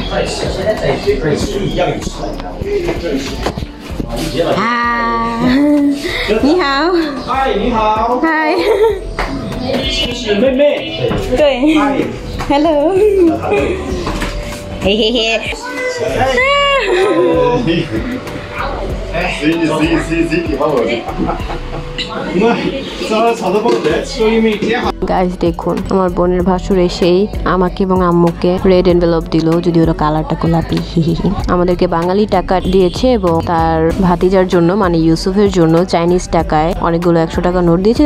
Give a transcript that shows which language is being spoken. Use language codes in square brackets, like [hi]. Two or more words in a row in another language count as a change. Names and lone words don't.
[zh] 你好. হাই, 你好. হাই। 是妹妹。对。Hello。 [bn] 嘿嘿嘿。গাইস দেখুন, আমার বোনের ভাসুর এসেই আমাকে এবং আম্মুকে রেড এনভেলপ দিল, যদি ওরা কালারটা গোলাপি। আমাদেরকে বাঙালি টাকা দিয়েছে এবং তার ভাতিজার জন্য মানে ইউসুফের জন্য চাইনিজ টাকায় অনেকগুলো 100 টাকা নোট দিয়েছে।